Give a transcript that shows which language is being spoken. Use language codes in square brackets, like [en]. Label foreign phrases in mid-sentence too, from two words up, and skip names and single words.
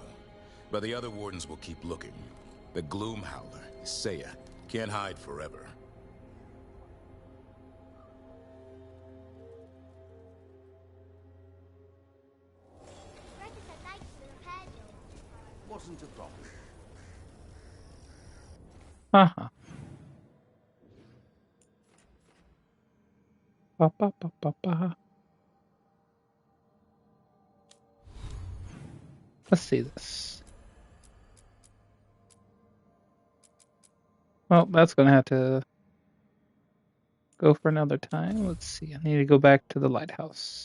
[en] No, but the other Wardens will keep looking. The Gloomhowler, Isaiah, can't hide forever. Wasn't a problem. Uh-huh. Ba, ba, ba, ba, ba. Let's see this. Well, that's gonna have to go for another time. Let's see. I need to go back to the lighthouse.